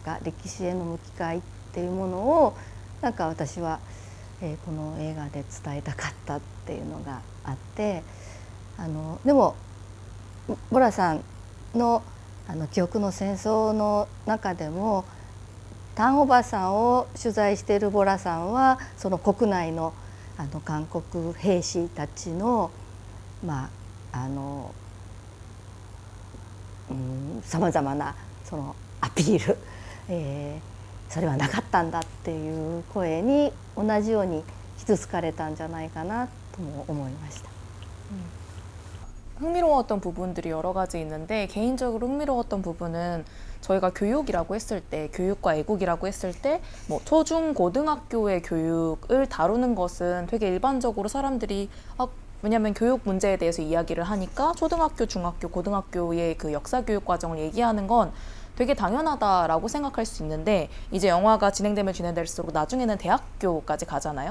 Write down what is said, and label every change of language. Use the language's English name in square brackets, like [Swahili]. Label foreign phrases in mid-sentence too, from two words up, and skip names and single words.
[Japanese] か、歴史への向き合いっていうものをなんか私は、この映画で伝えたかったっていうのがあって、でもボラさんの記憶の戦争の中でもタンおばさんを取材しているボラさんはその国内の韓国兵士たちのさまざまなそのアピール、それはなかったんだっていう声に同じように傷つかれたんじゃないかなとも思いました。 [Korean] 흥미로웠던 부분들이 여러 가지 있는데 개인적으로 흥미로웠던 부분은 저희가 교육이라고 했을 때, 교육과 애국이라고 했을 때 뭐 초중 고등학교의 교육을 다루는 것은 되게 일반적으로 사람들이 왜냐하면 교육 문제에 대해서 이야기를 하니까 초등학교, 중학교, 고등학교의 그 역사 교육 과정을 얘기하는 건 되게 당연하다라고 생각할 수 있는데, 이제 영화가 진행되면 진행될수록 나중에는 대학교까지 가잖아요.